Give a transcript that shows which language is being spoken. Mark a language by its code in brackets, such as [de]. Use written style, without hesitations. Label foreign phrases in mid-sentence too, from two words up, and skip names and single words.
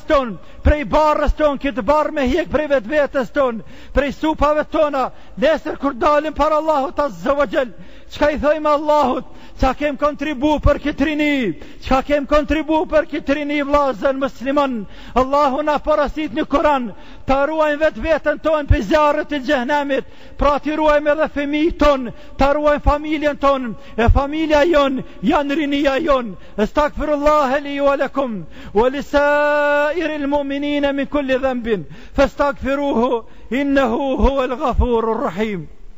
[sq] ton, prej barës ton, këtë barë me hjek prej vetë vetës ton, prej supave tona, nesër kur dalim për Allahut [ar] عز وجل, [sq] qka i thojmë Allahut, qa kem kontribu për këtë rini, qa kem kontribu për këtë rini vlazën musliman, Allahu na parasit në Kur'an, ta ruajmë vetë vetën ton për zjarët e gjehnemit, pra ti ruajmë edhe fëmi ton, ta ruajmë familjen ton, e familja jon, janë rinia jon. [ar] أستغفر الله لي ولكم ولسائر المؤمنين من كل ذنب فاستغفروه, إنه هو الغفور الرحيم.